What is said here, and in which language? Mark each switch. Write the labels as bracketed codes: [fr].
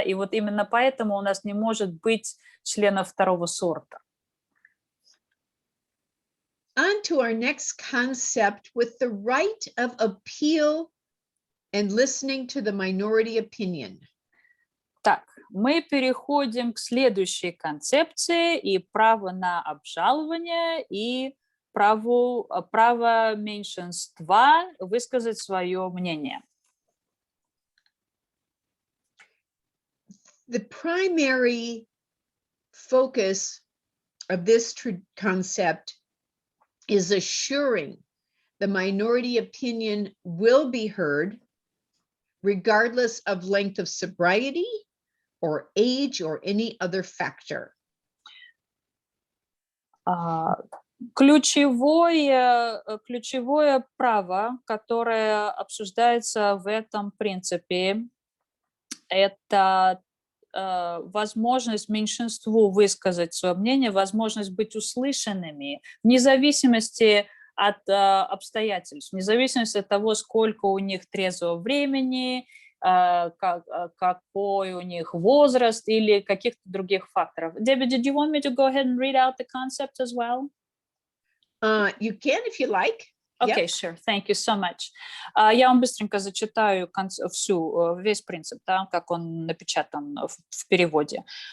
[ru] И вот именно поэтому у нас не может быть членов второго сорта. [en] On to our next concept with the right of appeal and listening to the minority opinion. [ru] Так, мы переходим к следующей концепции и право на обжалование и право меньшинства высказать свое мнение. [en] The primary focus of this concept is assuring the minority opinion will be heard regardless of length of sobriety or age or any other factor. [ru] Ключевое право, которое обсуждается в этом принципе, это возможность меньшинству высказать свое мнение, возможность быть услышанными, вне зависимости от обстоятельств, вне зависимости от того, сколько у них трезвого времени, какой у них возраст или каких-то других факторов. [en] Debbie, did you want me to go ahead and read out the concept as well? You can if you like. Okay, sure. Thank you so much. [ru] Я вам быстренько зачитаю весь принцип, да, как он напечатан в переводе.